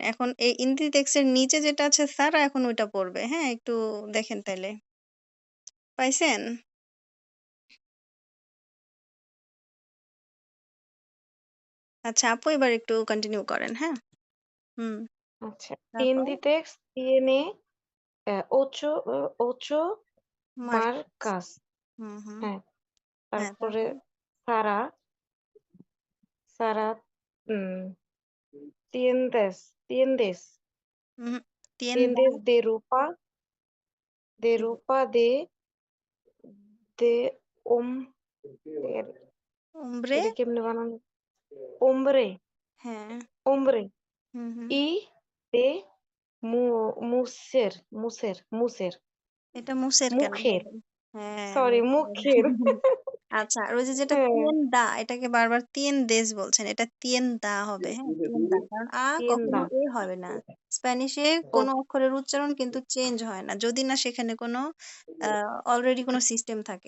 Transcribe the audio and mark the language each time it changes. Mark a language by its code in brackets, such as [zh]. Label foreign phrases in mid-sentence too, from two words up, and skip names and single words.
[bn] এখন এই ইন্দিটেক্স এর নিচে যেটা আছে সারা এখন ওইটা পড়বে। হ্যাঁ? একটু দেখেন তাইলে। পাইছেন? আচ্ছা আপু এবার একটু কন্টিনিউ করেন। হ্যাঁ? হুম। আচ্ছা তারপর? [es] Inditex tiene ocho মার্কাস। marcas হুম, হুম। [bn] হ্যাঁ হ্যাঁ, তারপরে তারপর? [es] Sara Sara mm, tiendes উহু, tienda tiendes de ropa de hom- এর- hombre [bn] এটা কেমনে বানানো hombre হ্যাঁ। [es] hombre হুম, হুম। y de mujer [bn] এটা মুসের কেন [es] mujer [bn] হবে? হ্যাঁ, সরি মুসের। মুখের আচ্ছা আর ওই যে যেটা হ্যাঁ tienda এটাকে বারবার tiendes বলছেন। এটা tienda হবে। হ্যাঁ? tienda কারণ কখনো [es] tienda [bn] এ হবে না। স্প্যানিশে কোনো অক্ষরের উচ্চারণ কিন্তু চেঞ্জ হয় না। যদি না সেখানে কোনো অলরেডি কোনো সিস্টেম থাকে।